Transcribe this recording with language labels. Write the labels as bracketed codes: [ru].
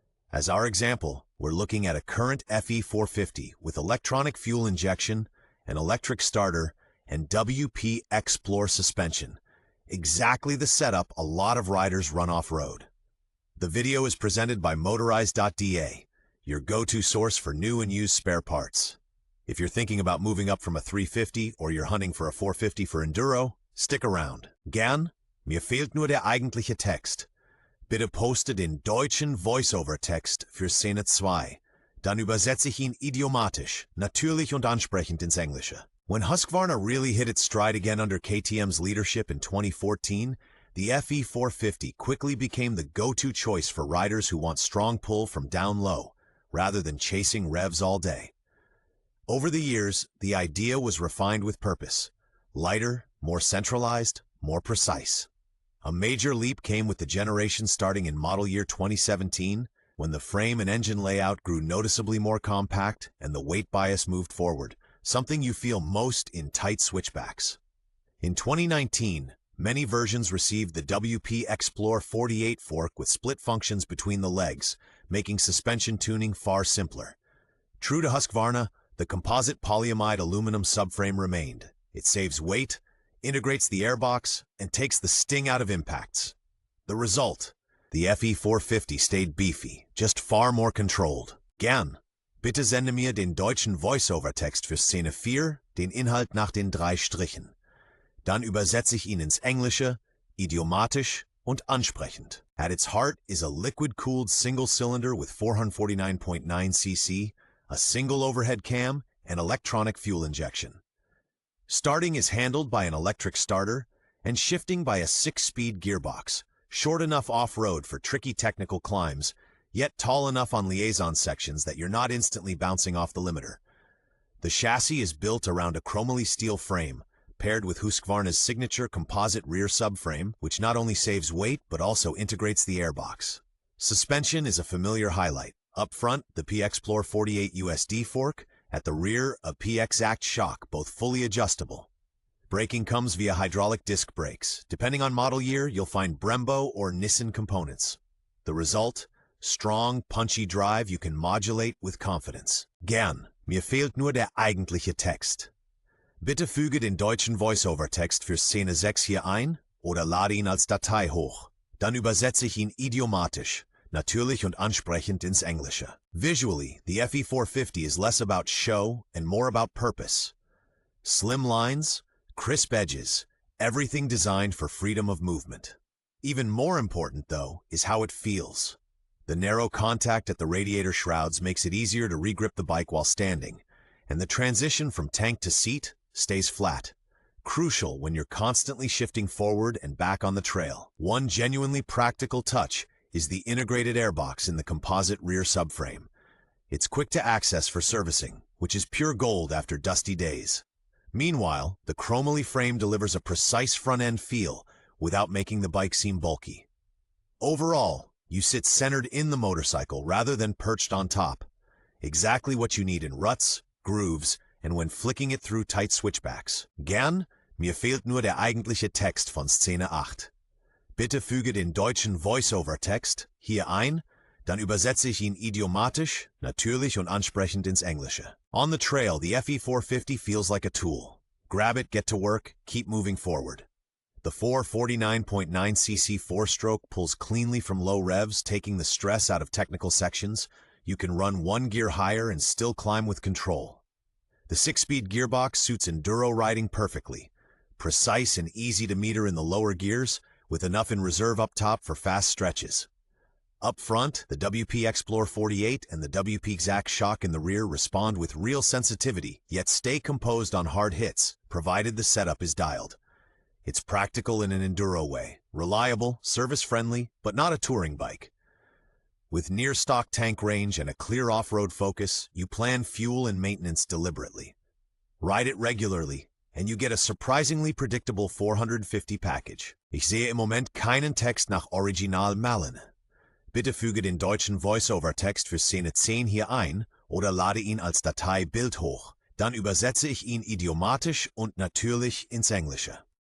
[en] As our example, we're looking at a current FE450 with electronic fuel injection, an electric starter, and WP Explore suspension. Exactly the setup a lot of riders run off-road. The video is presented by Motorize.da, your go-to source for new and used spare parts. If you're thinking about moving up from a 350 or you're hunting for a 450 for enduro, stick around. [de] Gern, mir fehlt nur der eigentliche Text. Bitte poste den deutschen Voice-Over-Text für Szene 2. Dann übersetze ich ihn idiomatisch, natürlich und ansprechend ins Englische. [en] When Husqvarna really hit its stride again under KTM's leadership in 2014, the FE450 quickly became the go-to choice for riders who want strong pull from down low, rather than chasing revs all day. Over the years, the idea was refined with purpose. Lighter, more centralized, more precise. A major leap came with the generation starting in model year 2017, when the frame and engine layout grew noticeably more compact and the weight bias moved forward, something you feel most in tight switchbacks. In 2019, many versions received the WP Explore 48 fork with split functions between the legs, making suspension tuning far simpler. True to Husqvarna, the composite polyamide aluminum subframe remained. It saves weight, integrates the airbox, and takes the sting out of impacts. The result? The FE450 stayed beefy, just far more controlled. [de] Gern. Bitte sende mir den deutschen Voice-Over-Text für Szene 4, den Inhalt nach den 3 Strichen. Dann übersetze ich ihn ins Englische, idiomatisch und ansprechend. [en] At its heart is a liquid-cooled single-cylinder with 449.9 cc, a single overhead cam, and electronic fuel injection. Starting is handled by an electric starter, and shifting by a 6-speed gearbox, short enough off-road for tricky technical climbs, yet tall enough on liaison sections that you're not instantly bouncing off the limiter. The chassis is built around a chromoly steel frame, paired with Husqvarna's signature composite rear subframe, which not only saves weight but also integrates the airbox. Suspension is a familiar highlight. Up front, the P-Explore 48 USD fork, at the rear, a P-Exact shock, both fully adjustable. Braking comes via hydraulic disc brakes. Depending on model year, you'll find Brembo or Nissan components. The result? Strong, punchy drive you can modulate with confidence. [de] Gern, mir fehlt nur der eigentliche Text. Bitte füge den deutschen Voice-Over-Text für Szene 6 hier ein oder lade ihn als Datei hoch. Dann übersetze ich ihn idiomatisch, natürlich und ansprechend ins Englische. [en] Visually, the FE450 is less about show and more about purpose. Slim lines, crisp edges, everything designed for freedom of movement. Even more important, though, is how it feels. The narrow contact at the radiator shrouds makes it easier to regrip the bike while standing, and the transition from tank to seat stays flat. Crucial when you're constantly shifting forward and back on the trail. One genuinely practical touch is the integrated airbox in the composite rear subframe. It's quick to access for servicing, which is pure gold after dusty days. Meanwhile, the chromoly frame delivers a precise front-end feel without making the bike seem bulky. Overall, you sit centered in the motorcycle rather than perched on top. Exactly what you need in ruts, grooves, and when flicking it through tight switchbacks. [de] Gern, mir fehlt nur der eigentliche Text von Szene 8. Bitte füge den deutschen Voice-Over-Text hier ein, dann übersetze ich ihn idiomatisch, natürlich und ansprechend ins Englische. [en] On the trail, the FE450 feels like a tool. Grab it, get to work, keep moving forward. The 449.9 cc 4-stroke pulls cleanly from low revs, taking the stress out of technical sections. You can run one gear higher and still climb with control. The 6-speed gearbox suits enduro riding perfectly. Precise and easy to meter in the lower gears, with enough in reserve up top for fast stretches. Up front, the WP Explore 48 and the WP Exact shock in the rear respond with real sensitivity, yet stay composed on hard hits, provided the setup is dialed. It's practical in an enduro way, reliable, service-friendly, but not a touring bike. With near-stock tank range and a clear off-road focus, you plan fuel and maintenance deliberately. Ride it regularly, and you get a surprisingly predictable 450 package. [de] Ich sehe im Moment keinen Text nach Original malen. Bitte füge den deutschen Voice-Over-Text für Szene 10 hier ein oder lade ihn als Datei Bild hoch. Dann übersetze ich ihn idiomatisch und natürlich ins Englische.